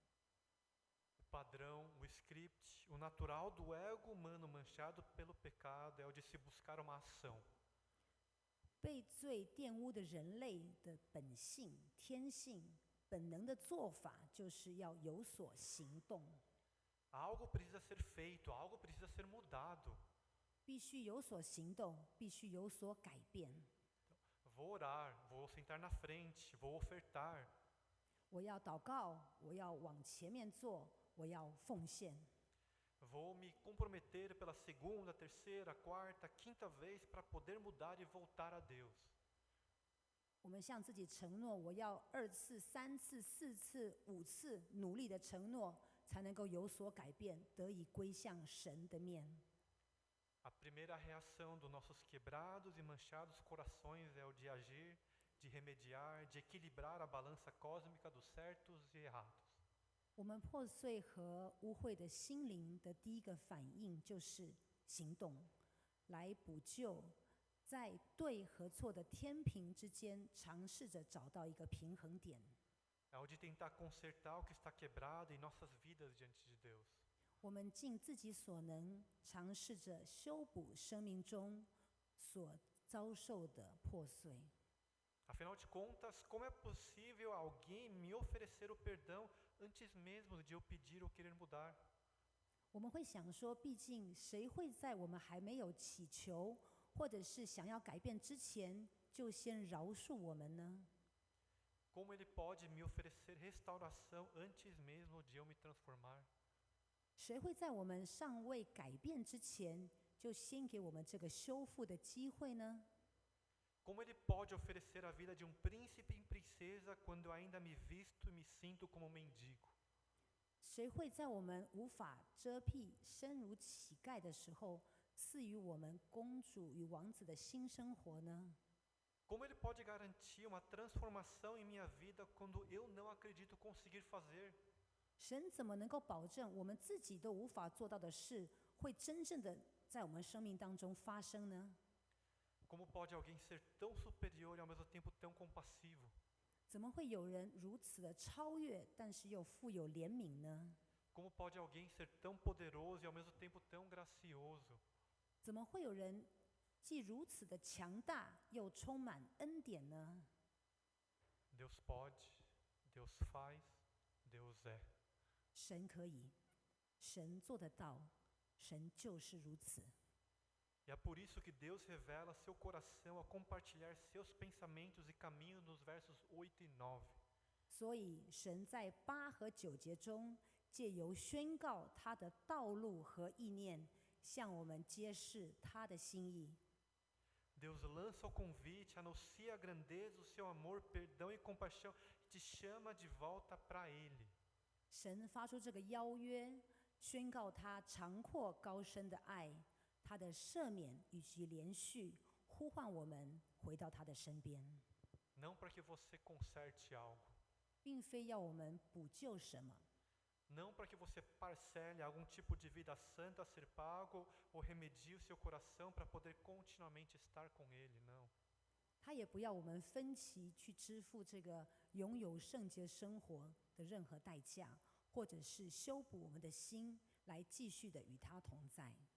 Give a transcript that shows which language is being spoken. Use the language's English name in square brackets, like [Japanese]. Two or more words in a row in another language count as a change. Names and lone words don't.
[Portuguese] O padrão, o script, o natural do ego humano manchado pelo pecado é o de se buscar uma ação. [Chinese] 被罪玷污的人类的本性、天性、本能的做法，就是要有所行动。 [Portuguese] Algo precisa ser feito, algo precisa ser mudado. [Chinese] 必须有所行动，必须有所改变。 [Portuguese] Vou orar, vou sentar na frente, vou ofertar. [Chinese] 我要祷告，我要往前面做，我要奉献。 [Portuguese] Vou me comprometer pela segunda, terceira, quarta, quinta vez para poder mudar e voltar a Deus. [Chinese] 我们向自己承诺，我要2次、3次、4次、5次努力的承诺，才能够有所改变，得以归向神的面。 [Portuguese] A primeira reação dos nossos quebrados e manchados corações é o de agir, de remediar, de equilibrar a balança cósmica dos certos e errados. [Chinese] 我们破碎和污秽的心灵的第一个反应就是行动，来补救在对和错的天平之间，尝试着找到一个平衡点。 [Portuguese] É o de tentar consertar o que está quebrado em nossas vidas diante de Deus. [Chinese] 我们尽自己所能，尝试着修补生命中所遭受的破碎。 [Portuguese] Afinal de contas, como é possível alguém me oferecer o perdão antes mesmo de eu pedir ou querer mudar? [Chinese] 我们会想说，毕竟谁会在我们还没有祈求，或者是想要改变之前，就先饶恕我们呢？ [Portuguese] Como ele pode me oferecer restauração antes mesmo de eu me transformar? [Chinese] 谁会在我们尚未改变之前，就先给我们这个修复的机会呢？ [Portuguese] Como ele pode oferecer a vida de um príncipe e princesa quando eu ainda me visto e me sinto como um mendigo? [Chinese] 谁会在我们无法遮蔽、身如乞丐的时候，赐予我们公主与王子的新生活呢？ [Portuguese] Como ele pode garantir uma transformação em minha vida quando eu não acredito conseguir fazer? [Chinese] 神怎么能够保证我们自己都无法做到的事，会真正的在我们生命当中发生呢？ [Portuguese] Como pode alguém ser tão superior e ao mesmo tempo tão compassivo? [Chinese] 怎么会有人如此的超越，但是又富有怜悯呢？ [Portuguese] Como pode alguém ser tão poderoso e ao mesmo tempo tão gracioso? [Chinese] 怎么会有人既如此的强大，又充满恩典呢？ [Portuguese] Deus pode, Deus faz, Deus é. [Chinese] 神可以，神做得到，神就是如此。 [Portuguese] E é por isso que Deus revela seu coração a compartilhar seus pensamentos e caminhos nos versos 8 e 9. [Chinese] 所以，神在8和9节中，借由宣告他的道路和意念，向我们揭示他的心意。 [Portuguese] Deus lança o convite, anuncia a grandeza do seu amor, perdão e compaixão, e te chama de volta para Ele. [Chinese] 神发出这个邀约，宣告他长阔高深的爱，他的赦免以及连续，呼唤我们回到他的身边， [Portuguese] Não para que você conserte algo, [Chinese] 并非要我们补救什么， [Portuguese] não para que você parcele algum tipo de vida santa a ser pago ou remedie o seu coração para poder continuamente estar com Ele, não. [Chinese] 他也不要我们分期去支付这个拥有圣洁生活的任何代价，或者是修补我们的心，来继续的与他同在。